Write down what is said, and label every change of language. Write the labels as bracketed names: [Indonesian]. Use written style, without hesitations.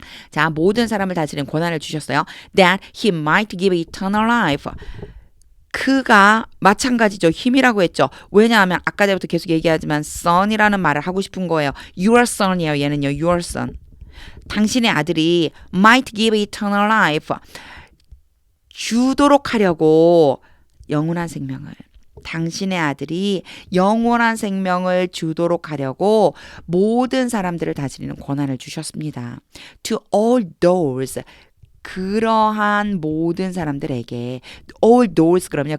[Korean] 자, 모든 사람을 다스리는 권한을 주셨어요. [English] That he might give eternal life. [Korean] 그가 마찬가지죠. 힘이라고 했죠. 왜냐하면 아까 전부터 계속 얘기하지만 son이라는 말을 하고 싶은 거예요. [English] Your son이에요. [Korean] 얘는요. [English] Your son. [Korean] 당신의 아들이 [English] might give eternal life. [Korean] 주도록 하려고 영원한 생명을. 당신의 아들이 영원한 생명을 주도록 하려고 모든 사람들을 다스리는 권한을 주셨습니다. [English] To all those. [Korean] 그러한 모든 사람들에게 [English] all those [Korean] 그러면요.